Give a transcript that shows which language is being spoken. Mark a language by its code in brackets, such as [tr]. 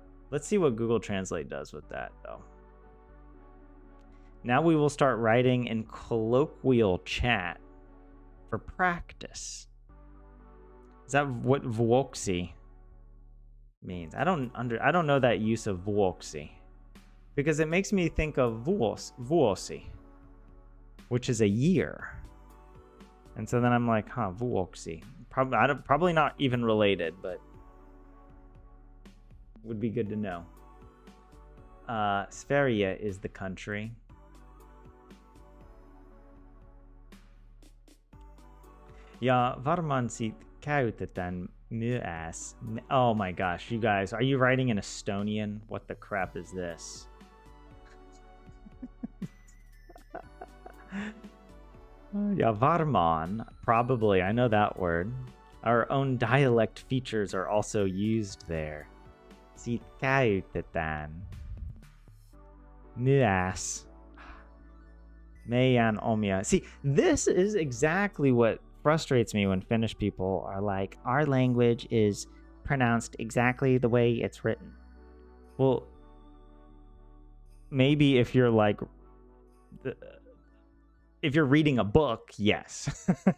[en] Let's see what Google Translate does with that though. Now we will start writing in colloquial chat for practice. Is that what vuoksi means? I don't know that use of vuoksi. Because it makes me think of vuosi, which is a year. And so then I'm like, vuoksi. Probably not even related, but would be good to know. Sverige is the country. [fi] Ja varmaan sit käytetään myös. [en] Oh my gosh, you guys, are you writing in Estonian? What the crap is this? [fi] Ja varmaan, [en] probably, I know that word. Our own dialect features are also used there. [fi] Sit käytetään myös meidän omia. [en] See, this is exactly what frustrates me when Finnish people are like, our language is pronounced exactly the way it's written. Well, maybe if you're like, if you're reading a book, yes.